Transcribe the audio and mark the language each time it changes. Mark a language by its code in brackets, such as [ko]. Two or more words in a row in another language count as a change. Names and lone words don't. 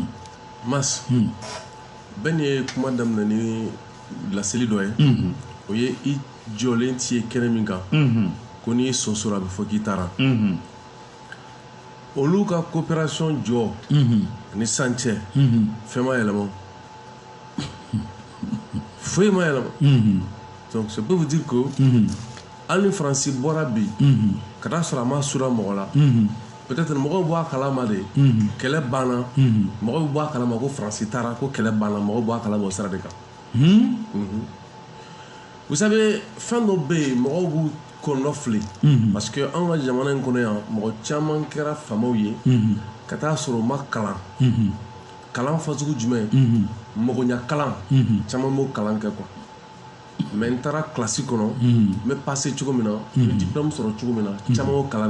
[bm] Mas bɛɛ ni ye kuma daminɛ ni laseli dɔ ye o ye i jɔlen ti ye kɛnɛ min kan ko n'i sɔnsora a bɛ fɔ k'i taara olu ka coopération jɔ ni san cɛ fɛn ma yɛlɛma foyi ma yɛlɛma [fr] donc ça peut vous dire que [bm] hali ni Faransi bɔra bi ka taa sɔrɔ a ma sura mɔgɔ la peut-être mɔgɔw bɔ a kalama de kɛlɛ banna mɔgɔw bɛ bɔ a kalama ko Faransi taara ko kɛlɛ banna mɔgɔw bɔ a kalama o sira de kan [fr] vous savez [bm] fɛn dɔ bɛ yen mɔgɔw b'u kɔnɔ fili [fr] parce que [bm] anw ka jamana in kɔnɔ yan mɔgɔ caman kɛra faamaw ye ka taa sɔrɔ u ma kalan kalan fasugu jumɛn mɔgɔɲa kalan caman b'o kalan kɛ quoi mais n taara kilasi kɔnɔ n bɛ passer cogo min na n bɛ diplôme sɔrɔ cogo min na caman b'o kalan